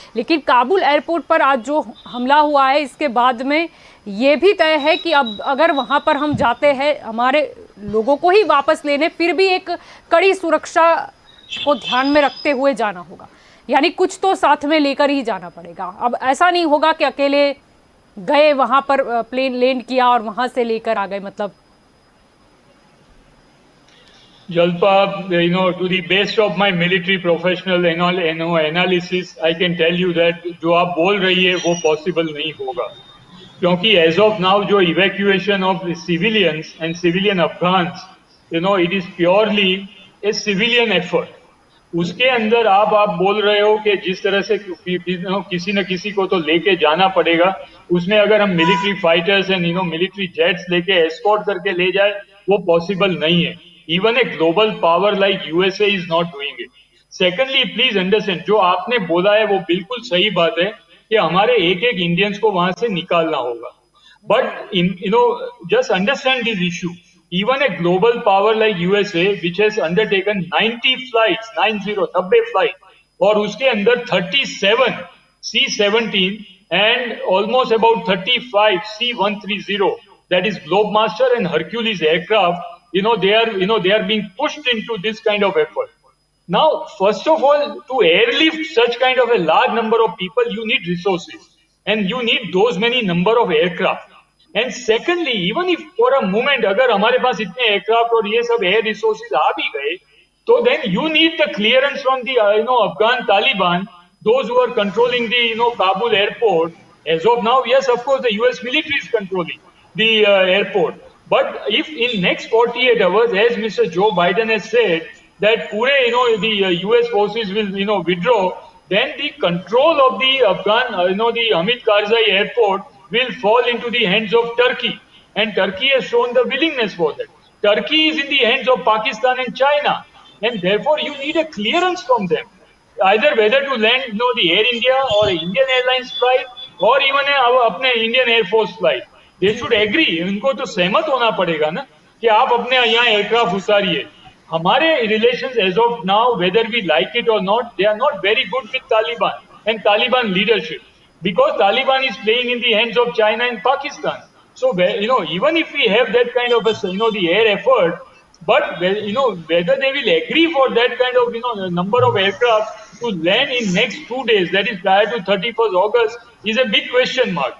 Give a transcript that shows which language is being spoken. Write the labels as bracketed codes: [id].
[hi] लेकिन काबुल एयरपोर्ट पर आज जो हमला हुआ है इसके बाद में ये भी तय है कि अब अगर वहाँ पर हम जाते हैं हमारे लोगों को ही वापस लेने, फिर भी एक कड़ी सुरक्षा को ध्यान में रखते हुए जाना होगा। यानी कुछ तो साथ में लेकर ही जाना पड़ेगा। अब ऐसा नहीं होगा कि अकेले गए वहाँ पर प्लेन लैंड किया और वहाँ से लेकर आ गए। मतलब [en] Jalpa, to the best of my military professional analysis, I can tell you that [hi] जो आप बोल रही है वो [en] possible [hi] नहीं होगा, क्योंकि [en] as of now जो evacuation of the civilians and civilian Afghans, it is purely a civilian effort. [hi] उसके अंदर आप बोल रहे हो कि जिस तरह से किसी न किसी को तो लेके जाना पड़ेगा, उसमें अगर हम [en] military fighters and military jets [hi] लेके एस्कॉर्ट करके ले जाए वो पॉसिबल नहीं है। [en] Even a global power like USA is not doing it. Secondly, please understand, [hi] जो आपने बोला है वो बिल्कुल सही बात है कि हमारे एक एक इंडियंस को वहां से निकालना होगा। [en] But just understand this issue. Even a global power like USA, which has undertaken 90 flights, 90 flights, [hi] और उसके अंदर [en] 37 C-17 and almost about 35 C-130, that is Globemaster and Hercules aircraft. They are being pushed into this kind of effort. Now, first of all, to airlift such kind of a large number of people, you need resources and you need those many number of aircraft. And secondly even if for a moment [hi] अगर हमारे पास इतने aircraft और ये सब air resources आ भी गए, तो [en] then you need the clearance from the Afghan Taliban, those who are controlling the Kabul airport. As of now, yes, of course, the US military is controlling the airport. But if in next 48 hours, as Mr. Joe Biden has said, that pure the US forces will withdraw, then the control of the Afghan the Hamid Karzai airport will fall into the hands of Turkey, and Turkey has shown the willingness for that. Turkey is in the hands of Pakistan and China, and therefore you need a clearance from them, either whether to land the Air India or Indian Airlines flight or even [hi] अपने [en] Indian Air Force flight. They should agree. [hi] इनको तो सहमत होना पड़ेगा ना कि आप अपने यहाँ एयरक्राफ्ट उतारिए. [en] हमारे relations as of now, whether we like it or not, they are not very good with Taliban and Taliban leadership, because Taliban is playing in the hands of China and Pakistan. So even if we have that kind of the air effort, but whether they will agree for that kind of number of aircraft to land in next 2 days, that is prior to 31st August, is a big question mark.